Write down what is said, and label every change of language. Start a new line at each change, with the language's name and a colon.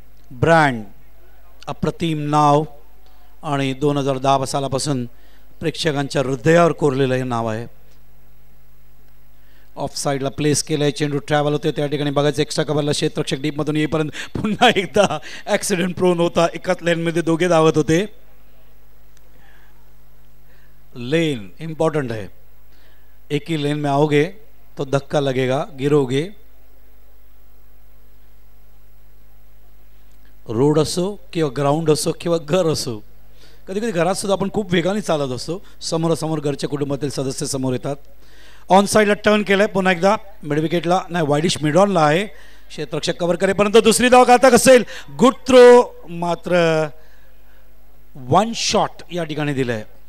Marathi: Brand, अप्रतिम नाव आणि 2010 सालापासून प्रेक्षकांच्या हृदयावर कोरलेलं हे नाव आहे. ऑफ साईडला प्लेस केलं आहे, चेंडू ट्रॅव्हल होते त्या ठिकाणी बघायचं. एक्स्ट्रा कव्हरला क्षेत्ररक्षक डीपमधून येईपर्यंत पुन्हा एकदा ॲक्सिडेंट प्रोन होता. एकाच लेनमध्ये दोघे धावत होते.
Hindi: लेन इम्पॉर्टंट है, एक ही लेन में आओगे तो धक्का लगेगा, गिरोगे.
Marathi: रोड असो किंवा ग्राउंड असो किंवा घर असो, कधी कधी घरात सुद्धा आपण खूप वेगाने चालत असतो, समोरासमोर घरच्या कुटुंबातील सदस्य समोर येतात. ऑन साईडला टर्न केलाय पुन्हा एकदा मिड विकेटला, नाही वाईडिश मिडॉनला आहे. क्षेत्ररक्षक कव्हर करेपर्यंत दुसरी धाव घातक असेल. गुड थ्रो, मात्र 1 शॉट या ठिकाणी दिलंय.